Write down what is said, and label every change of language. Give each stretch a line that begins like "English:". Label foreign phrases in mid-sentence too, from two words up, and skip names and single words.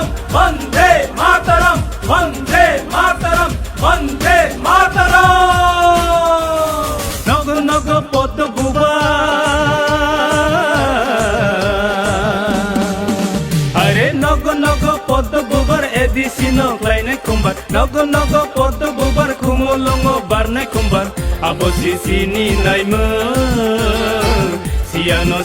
Sanskrit: वंदे मातरम वंदे मातरम वंदे मातरम
Bodo: नग नग पद बुबा अरे नग नग पद बुबार एडिसी नग्लायनाय कुम्बार नग नग पद बुबार खुमुलुङ बारनाय कुम्बार आबसिसिनि नायमोन सियानो